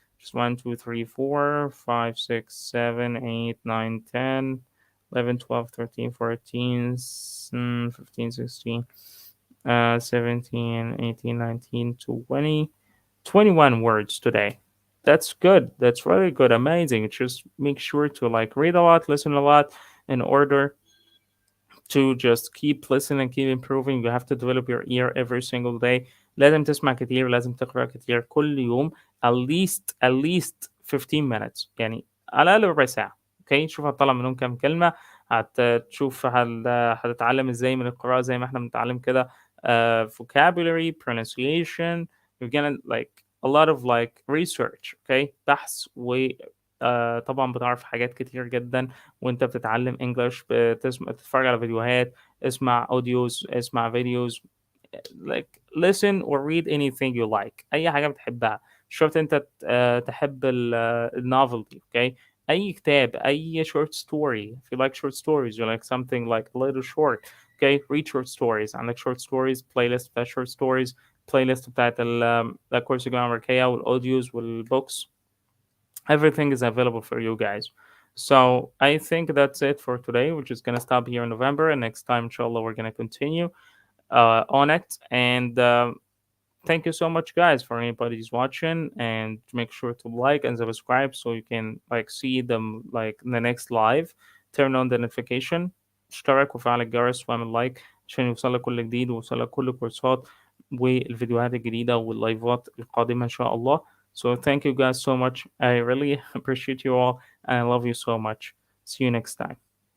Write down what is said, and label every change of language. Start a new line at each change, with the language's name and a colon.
English: Just 1, 2, 3, 4, 5, 6, 7, 8, 9, 10, 11, 12, 13, 14, 15, 16, 17, 18, 19, 20, 21 words today. That's good. That's really good. Amazing. Just make sure to like read a lot, listen a lot in order to just keep listening and keep improving. You have to develop your ear every single day.
Arabic: لازم تسمع كتير، لازم تقرأ كتير كل يوم.
English: At least 15 minutes،
Arabic: يعني على الأقل ربع ساعة. اوكي، شوف هتطلع منهم كام كلمة، هتشوف هتتعلم ازاي من القراءة زي ما احنا بنتعلم كده.
English: Vocabulary, pronunciation. You're gonna like a lot of like research. Okay،
Arabic: بحث و طبعا بتعرف حاجات كتير جدا وانت بتتعلم انجلش. تتفرج على فيديوهات، اسمع اوديوز، اسمع فيديوز.
English: like listen or read anything you like.
Arabic: اي حاجه بتحبها، مش شرط انت تحب النوفل دي. اوكي، اي كتاب، اي
English: short story. If you like short stories, you like something like a little short. Okay, read short stories.
Arabic: عندك
English: short stories playlist
Arabic: بتاع short stories، playlist بتاعت كورس الجامعة الأمريكية والأوديوز والبوكس.
English: Everything is available for you guys. So I think that's it for today. We're just gonna stop here in November, and next time, inshallah, we're gonna continue on it. And thank you so much, guys, for anybody who's watching. And make sure to like and subscribe so you can like see them like in the next live. Turn on the notification.
Arabic: اشترك وفعل الجرس واعمل لايك عشان يوصلك كل جديد ويوصلك كل الكورسات والفيديوهات الجديدة واللايفات القادمة إن شاء الله.
English: So thank you guys so much. I really appreciate you all and I love you so much. See you next time.